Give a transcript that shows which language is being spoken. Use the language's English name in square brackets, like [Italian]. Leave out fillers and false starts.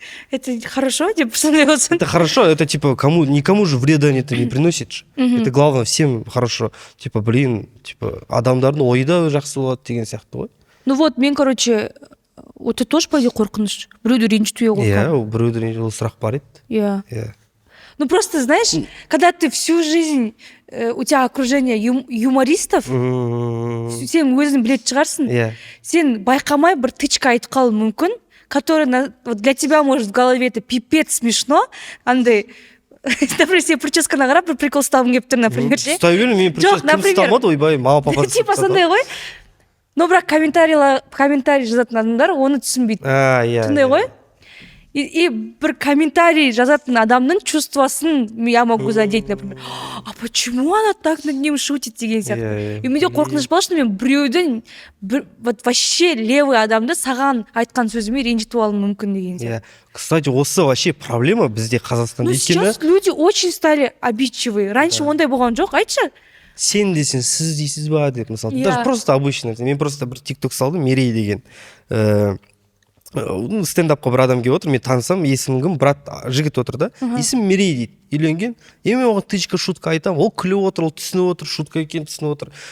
[Russian] Это хорошо, [Kazakh] деп сондай болсын. [Russian] Это хорошо, это типа никому же вреда это не приносит. Это главное, всем хорошо. [Kazakh] Типа, блин, адамдардың ойы да жақсы болады деген сияқты ғой. [Russian] Ну вот, мен, короче, это тоже по идее қорқыныш. [Kazakh] Біреуді ренжітуге қорқамын. Иә, біреуді ренжітуге сұрақ бар еді. [Russian] Иә. Ну просто, знаешь, когда ты всю жизнь, у тебя окружение юмористов, [Kazakh] сен өзің білетін шығарсың, сен байқамай бір тычка айтып қалуы мүмкін, [Russian] который для тебя может в голове это пипец смешно, андай [Kazakh] например, сен прическаны қарап бір прикол ұстағым келіп тұр, например, ше. ұстай бер, мен Жоқ, например, ұстамады, ойбай, мама папа типа сондай ғой. Но бірақ комментарий жазатын адамдар оны түсінбейді. Иә. Сондай ғой. И бір комментарий жазатын адамның чувствосын [Russian] я могу задеть, [Kazakh] например. [Russian] А почему она так над ним шутит [Kazakh] деген сияқты. И менде қорқыныш болды, что мен біреудің вот вообще левый адамды саған айтқан сөзіме ренжітіп алуым мүмкін деген сияқты. Кстати, осы вообще проблема бізде Қазақстанда. [Russian] Ну сейчас люди очень стали обидчивые. [Kazakh] Раньше ондай болған жоқ, айтшы. Сен десең, сіз дейсіз ба деп, мысалы. Даже просто обычно. Мен просто бір тикток салдым, Мерей деген. Стендапқа бір адам келіп отыр, мен танысам, есімім кім, брат жігіт отыр да, есім Мерей дейді, үйленген. Мен оған тычка шутка айтам, ол күліп отыр, ол түсініп отыр, шутка екен түсініп отыр.